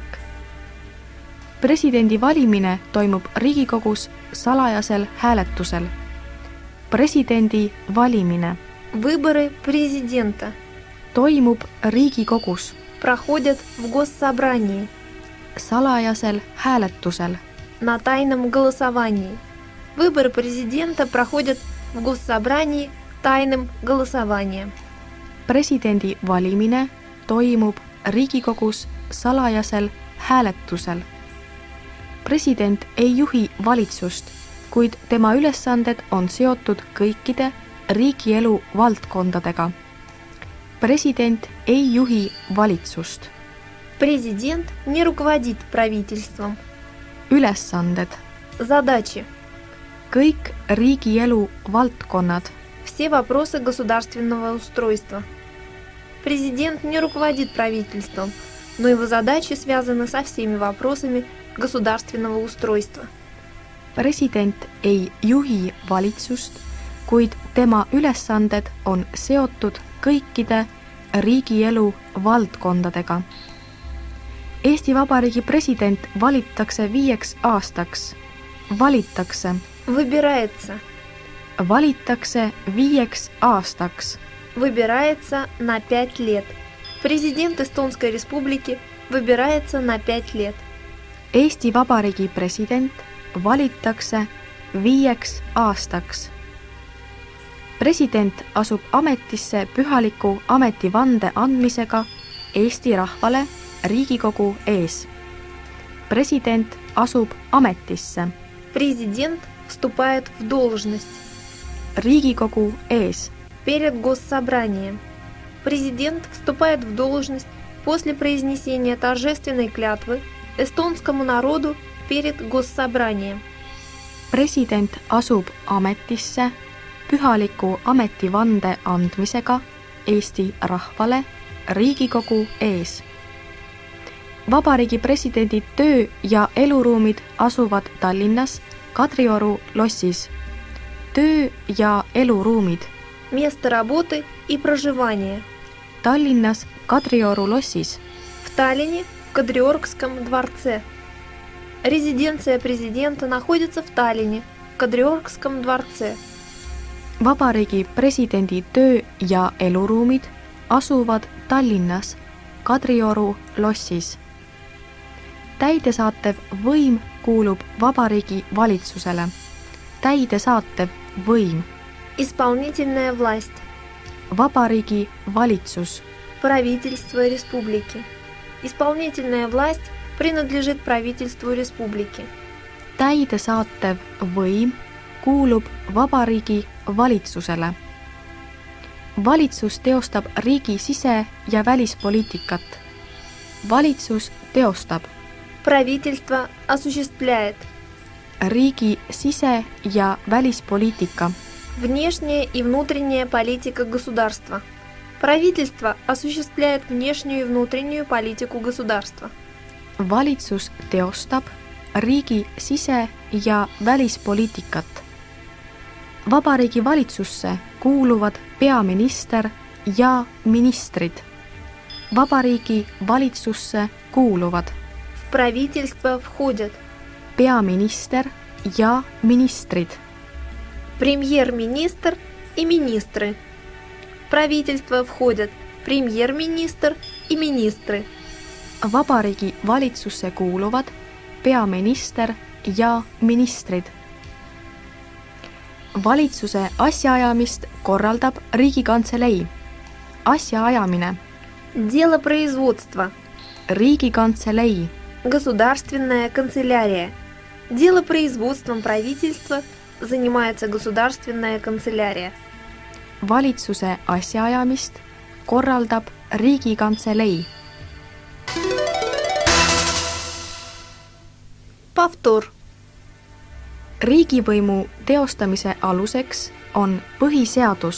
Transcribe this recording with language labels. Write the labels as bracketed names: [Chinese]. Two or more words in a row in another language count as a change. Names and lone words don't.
[Estonian] Presidendi valimine toimub Riigikogus salajasel hääletusel. Presidendi valimine [Russian] Выборы президента [Estonian] toimub Riigikogus [Russian] проходят в госсобрании [Estonian] salajasel hääletusel. [Russian] на тайном голосовании. Выборы президента проходят в госсобрании тайным голосованием. [Estonian] Presidendi valimine toimub Riigikogus salajasel hääletusel. President ei juhi valitsust, kuid tema ülesanded on seotud kõikide riigielu valdkondadega. President ei juhi valitsust. [Russian] Президент не руководит правительством. [Estonian] Ülesanded. [Russian] Задачи. [Estonian] Kõik riigielu valdkonnad. [Russian] Все вопросы государственного устройства. Президент не руководит правительством, но его задачи связаны со всеми вопросами государственного устройства. [Estonian] President ei juhi valitsust, kuid tema ülesanded on seotud kõikide riigielu valdkondadega. Eesti Vabariigi president valitakse 5 aastaks. Valitakse [Russian] Выбирается [Estonian] 5 aastaks. [Russian] Выбирается на 5 лет. Президент Эстонской Республики выбирается на 5 лет. [Estonian] Eesti Vabariigi president valitakse 5 aastaks. President asub ametisse pühaliku ametivande andmisega Eesti rahvale Riigikogu ees. President asub ametisse [Russian] Президент вступает в должность [Estonian] Riigikogu ees. [Russian] перед госсобранием. Президент вступает в должность после произнесения торжественной клятвы эстонскому народу перед госсобранием. [Estonian] President asub ametisse pühaliku ametivande andmisega Eesti rahvale Riigikogu ees. Vabariigi presidendi töö- ja eluruumid asuvad Tallinnas Kadrioru lossis. Töö- ja eluruumid [Russian] Место работы и проживания. [Estonian] Tallinnas Kadrioru lossis. [Russian] В Таллине, в Кадриоргском дворце. Резиденция президента находится в Таллине, в Кадриоргском дворце. [Estonian] Vabariigi presidendi töö- ja eluruumid asuvad Tallinnas Kadrioru lossis. Täidesaatev võim kuulub Vabariigi valitsusele. Täidesaatev võim. [Russian] Исполнительная власть. [Estonian] Vabariigi valitsus. [Russian] Правительство республики. Исполнительная власть принадлежит правительству республики. [Estonian] Täidesaatev võim kuulub Vabariigi valitsusele. Valitsus teostab riigi sise- ja välispoliitikat. Valitsus teostab [Russian] Правительство осуществляет [Estonian] riigi sise- ja välispoliitika. [Russian] внешняя и внутренняя политика государства. Правительство осуществляет внешнюю и внутреннюю политику государства. [Estonian] Valitsus teostab riigi sise- ja välispoliitikat. Vabariigi valitsusse kuuluvad peaminister ja ministrid. Vabariigi valitsusse kuuluvad [Russian] В правительство входят [Estonian] peaminister ja ministrid. [Russian] премьер-министр и министры. В правительство входят премьер-министр и министры. [Estonian] Vabariigi valitsusse kuuluvad peaminister ja ministrid. Valitsuse asjaajamist korraldab Riigikantselei. Asjaajamine. [Russian] Делопроизводство. [Estonian] Riigikantselei. [Russian] Государственная канцелярия. Делопроизводством правительства занимается государственная канцелярия. [Estonian] Valitsuse asjaajamist korraldab Riigikantselei. [Russian] Повтор. [Estonian] Riigivõimu teostamise aluseks on põhiseadus.